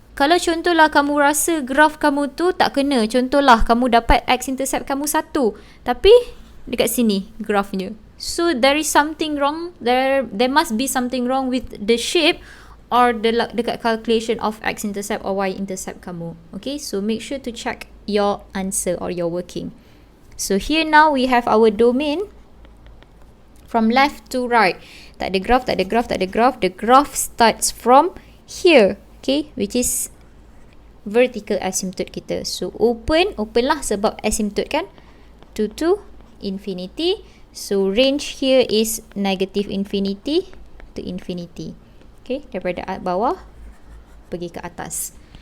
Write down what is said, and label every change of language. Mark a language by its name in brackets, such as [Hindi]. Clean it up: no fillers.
[Malay] Kalau contohlah kamu rasa graph kamu tu tak kena, contohlah kamu dapat x-intercept kamu 1, tapi dekat sini graphnya. [English] So there is something wrong, there must be something wrong with the shape or the dekat calculation of x-intercept or y-intercept kamu. Okay, so make sure to check your answer or your working. So here now we have our domain from left to right. [Malay] Tak ada graph. [English] The graph starts from here. Okay, which is vertical asymptote kita. So open [Malay] lah sebab [English] asymptote kan, 2 to infinity. So range here is negative infinity to infinity. [Malay] Okay, daripada bawah pergi ke atas.